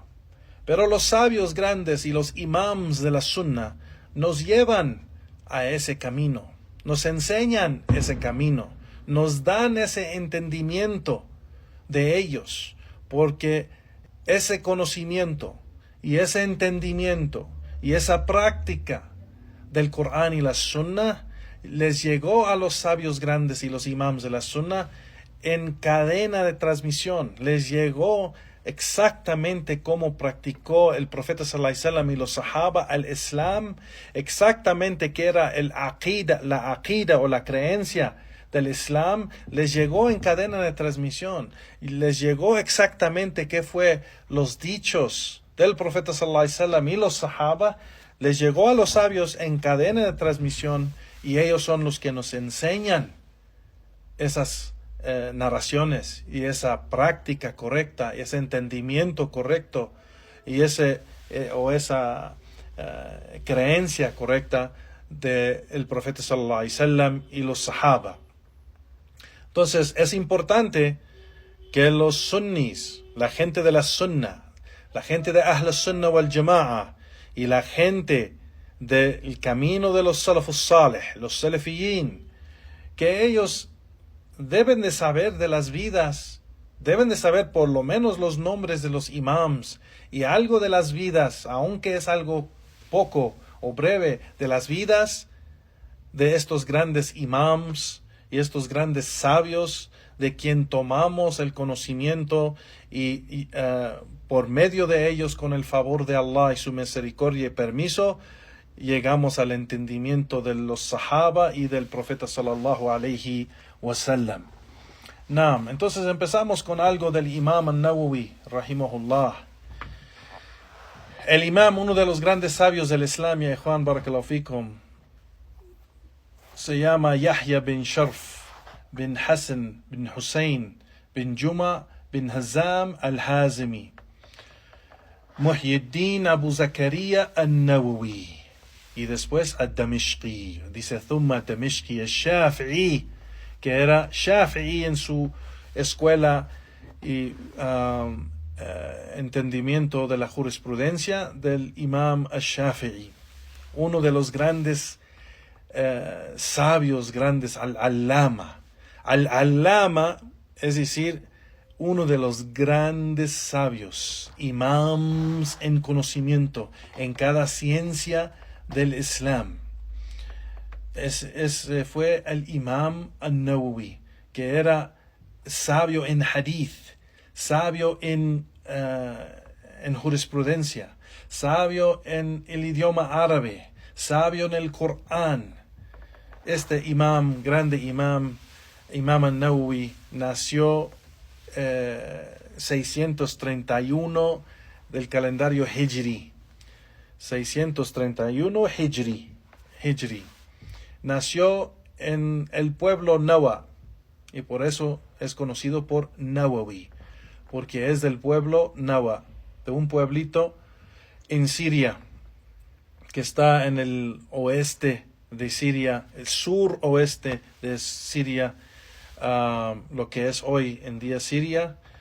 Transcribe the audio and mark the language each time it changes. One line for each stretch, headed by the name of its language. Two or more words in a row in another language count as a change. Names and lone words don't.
Spanish: Pero los sabios grandes y los imams de la Sunna nos llevan a ese camino, nos enseñan ese camino, nos dan ese entendimiento de ellos, porque ese conocimiento y ese entendimiento y esa práctica del Corán y la Sunna les llegó a los sabios grandes y los imams de la Sunna en cadena de transmisión. Les llegó exactamente cómo practicó el profeta
Arabic: صلى الله عليه وسلم
Spanish: y los sahaba al Islam, exactamente qué era la aqida o la creencia del Islam. Les llegó en cadena de transmisión y les llegó exactamente qué fue los dichos del profeta
Arabic: صلى الله عليه وسلم
Spanish: y los sahaba. Les llegó a los sabios en cadena de transmisión y ellos son los que nos enseñan esas narraciones y esa práctica correcta, ese entendimiento correcto y esa creencia correcta del profeta
Arabic: صلى الله عليه وسلم
Spanish: y los sahaba. Entonces es importante que los sunnis, la gente de la sunna, la gente de
Arabic: أهل السنة والجماعة
Spanish: y la gente del camino de los
Arabic: السلف الصالح,
Spanish: los salafiyin, que ellos deben de saber de las vidas, deben de saber por lo menos los nombres de los imams y algo de las vidas, aunque es algo poco o breve, de las vidas de estos grandes imams y estos grandes sabios de quien tomamos el conocimiento y por medio de ellos, con el favor de Allah y su misericordia y permiso, llegamos al entendimiento de los sahaba y del profeta
Arabic: صلى الله عليه وسلم.
Spanish: Entonces empezamos con algo del Imam al-Nawawi, rahimahullah. El Imam, uno de los grandes sabios del Islam, ya Juan
Arabic: بارك الله فيكم,
Spanish: se llama Yahya bin Sharf bin Hassan bin Hussein bin Juma bin Hazam al-Hazimi, Muhyiddin Abu Zakaria al-Nawawi, y después al-Damishqi. Dice
Arabic: ثم الدمشقي الشافعي,
Spanish: que era Shafi'i en su escuela y entendimiento de la jurisprudencia del Imam al-Shafi'i, uno de los grandes sabios, grandes, al-Allama. Al-Allama, es decir, uno de los grandes sabios, imams en conocimiento en cada ciencia del Islam. Fue el Imam al-Nawawi, que era sabio en hadith, sabio en jurisprudencia, sabio en el idioma árabe, sabio en el Corán. Este imam, grande imam al-Nawawi, nació 631 del calendario Hijri. 631 Hijri. Nació en el pueblo Nawa y por eso es conocido por Nawawi, porque es del pueblo Nawa, de un pueblito en Siria que está en el oeste de Siria, el suroeste de Siria, lo que es hoy en día Siria,